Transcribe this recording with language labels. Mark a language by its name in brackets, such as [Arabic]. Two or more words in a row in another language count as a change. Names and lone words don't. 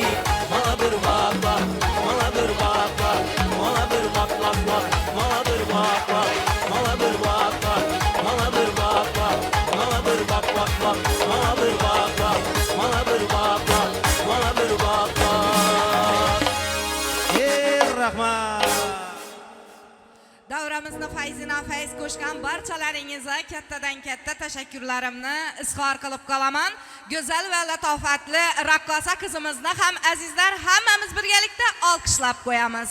[Turkish] Bana bir bak bak, bana bir bak bak. Bana bir bak bak bak, bana bir bak bak. Bana bir bak bak, bana bir bak bak. Bana bir bak bak bak, bana bir bak bak. Bana bir bak bak, bana bir bak bak. [Uzbek] Ey rahmat. Davramizni fayzina fayz qo'shgan barchalaringizga kattadan katta tashakkurlarimni izhor qilib qolaman. Go'zal va latofatli raqqosa qizimizni ham azizlar hammamiz birgalikda olqishlab qo'yamiz.